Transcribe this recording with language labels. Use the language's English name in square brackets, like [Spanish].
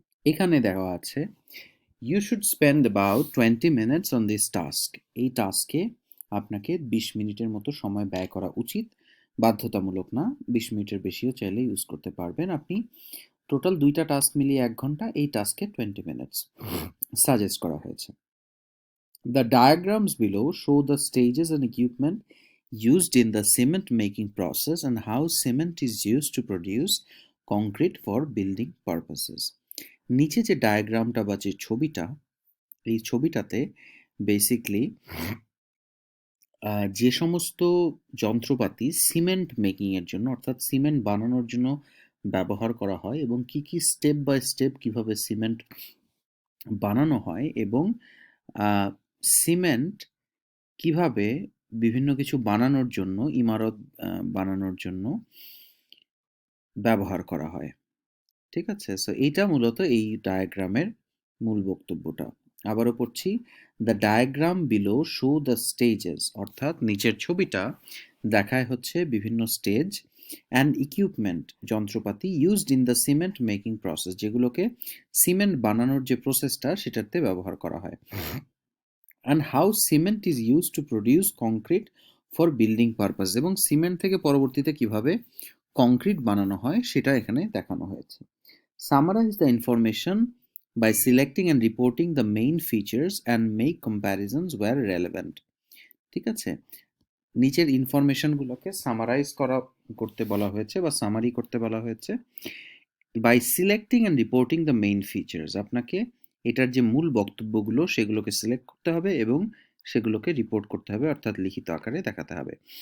[Bangla] এখানে দেওয়া আছে [English] You should spend about 20 minutes on this task. [Bangla] এই টাস্কে আপনাকে 20 মিনিটের মতো সময় ব্যয় করা উচিত, বাধ্যতামূলক না, 20 মিনিটের বেশিও চাইলে ইউজ করতে পারবেন আপনি। টোটাল 2টা টাস্ক মিলিয়ে 1 ঘন্টা, এই টাস্কে 20 মিনিটস সাজেস্ট করা হয়েছে। [English] The diagrams below show the stages and equipment used in the cement making process and how cement is used to produce concrete for building purposes. [Bangla] নিচে যে ডায়াগ্রামটা বা যে ছবিটা, এই ছবিটাতে বেসিকলি যে সমস্ত যন্ত্রপাতি সিমেন্ট মেকিং এর জন্য অর্থাৎ সিমেন্ট বানানোর জন্য ব্যবহার করা হয় এবং কি কি স্টেপ বাই স্টেপ কিভাবে সিমেন্ট বানানো হয় এবং সিমেন্ট কিভাবে বিভিন্ন কিছু বানানোর জন্য, ইমারত বানানোর জন্য ব্যবহার করা হয়। ঠিক আছে? সো এইটা মূলত এই ডায়াগ্রামের মূল বক্তব্যটা। আবারও পড়ছি, [English] the diagram below show the stages, [Bangla] অর্থাৎ নিচের ছবিটা দেখায় হচ্ছে বিভিন্ন স্টেজ অ্যান্ড ইকুইপমেন্ট, যন্ত্রপাতি [English] used in the cement making process, [Bangla] যেগুলোকে সিমেন্ট বানানোর যে প্রসেসটা সেটাতে ব্যবহার করা হয়। [English] and how cement is use to produce concrete for building purpose, [Bangla] এবং সিমেন্ট থেকে পরবর্তীতে কিভাবে কংক্রিট বানানো হয় সেটা এখানে দেখানো হয়েছে। [English] Summarize the information by selecting and reporting the main features and make comparisons where relevant. [Bangla] ঠিক আছে? নিচের ইনফরমেশনগুলোকে সামারাইজ করতে বলা হয়েছে বা সামারি করতে বলা হয়েছে। [English] by selecting and reporting the main features, [Bangla] আপনাকে এটার যে মূল বক্তব্যগুলো সেগুলোকে সিলেক্ট করতে হবে এবং সেগুলোকে রিপোর্ট করতে হবে, অর্থাৎ লিখিত আকারে দেখাতে হবে।